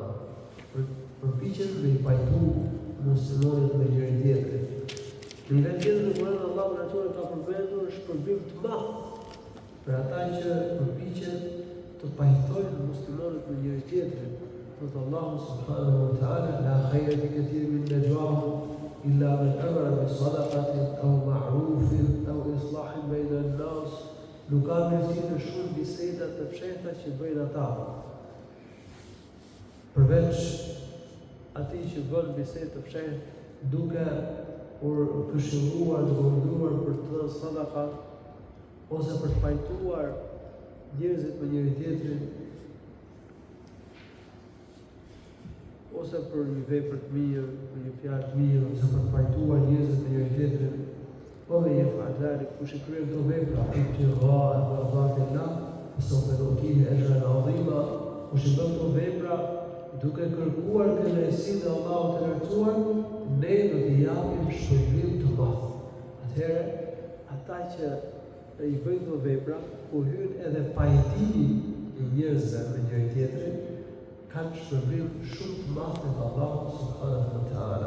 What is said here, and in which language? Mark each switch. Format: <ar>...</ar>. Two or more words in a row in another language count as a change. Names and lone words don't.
<sq>Përpiqemi me i pajtu muslimanët me njëri tjetrin. Në një vend tjetër në Kur'an Allahu në ka përmendur shpërblim të madh për ata që përpiqen të pajtojnë muslimanët me njëri tjetrin.</sq> <ar>Thotë Allahu سبحانه وتعالى لا خير في كثير من نجواهم إلا من أمر بصدقة أو معروف أو إصلاح بين الناس."</ar> <sq>Nuk ka mirësi në shumë biseda të fshehta që bëjnë ata. Përveç atij që bën bisedë të fshehtë duke këshilluar dhe urdhëruar për të dhënë sadaka ose për të pajtuar njerëzit me njëri tjetrin, ose për një vepër të mirë, për një fjalë të mirë, ose për të pajtuar njerëzit me njëri tjetrin.</sq> <ar>ومن يفعل ذلك</ar> <sq>kush i kryen këto vepra</sq> <ar>ابتغاء مرضات الله فسوف نؤتيه أجرا عظيما.</ar> <sq>Kush i bën këto vepra duke kërkuar kënaqësinë e Allahut të lartësuar, ne do t'i japim shpërblim të madh. Atëherë, ata që i bëjnë këto vepra, ku hyn edhe pajtimi i njerëzve me njëri tjetrin, kanë shpërblim shumë të madh tek Allahu</sq> <ar>سبحانه وتعالى.</ar>